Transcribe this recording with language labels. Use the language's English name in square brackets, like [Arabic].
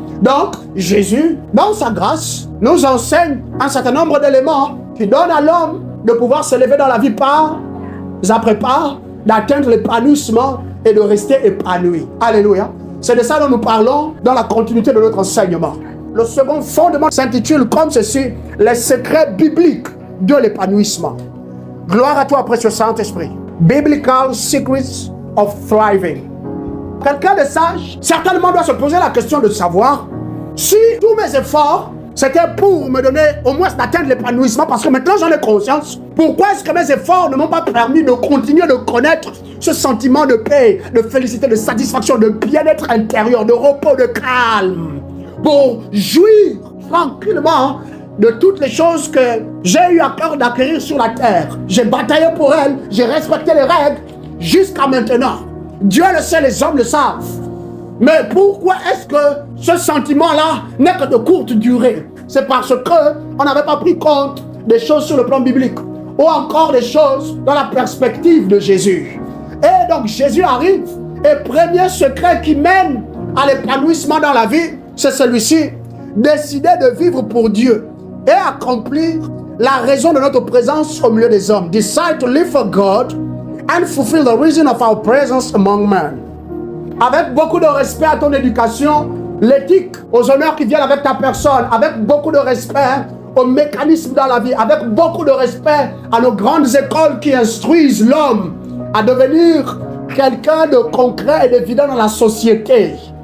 [French] Donc, Jésus, dans sa grâce, nous enseigne un certain nombre d'éléments qui donnent à l'homme de pouvoir s'élever dans la vie pas après pas, d'atteindre l'épanouissement et de rester épanoui. Alléluia. C'est de ça dont nous parlons dans la continuité de notre enseignement. Le second fondement s'intitule comme ceci, les secrets bibliques de l'épanouissement. Gloire à toi, précieux Saint-Esprit. [English] Biblical Secrets of Thriving. [French] Quelqu'un de sage, certainement doit se poser la question de savoir si tous mes efforts c'était pour me donner au moins d'atteindre l'épanouissement, parce que maintenant j'en ai conscience. Pourquoi est-ce que mes efforts ne m'ont pas permis de continuer de connaître ce sentiment de paix, de félicité, de satisfaction, de bien-être intérieur, de repos, de calme, pour jouir tranquillement de toutes les choses que j'ai eu à cœur d'acquérir sur la terre. J'ai bataillé pour elles, j'ai respecté les règles jusqu'à maintenant. Dieu le sait, les hommes le savent. Mais pourquoi est-ce que ce sentiment-là n'est que de courte durée? C'est parce qu'on n'avait pas pris compte des choses sur le plan biblique, ou encore des choses dans la perspective de Jésus. Et donc Jésus arrive, et premier secret qui mène à l'épanouissement dans la vie, c'est celui-ci: décider de vivre pour Dieu et accomplir la raison de notre présence au milieu des hommes. [English] Decide to live for God and fulfill the reason of our presence among men. [French] Avec beaucoup de respect à ton éducation, l'éthique, aux honneurs qui viennent avec ta personne, avec beaucoup de respect aux mécanismes dans la vie, avec beaucoup de respect à nos grandes écoles qui instruisent l'homme à devenir quelqu'un de concret et d'évident dans la société.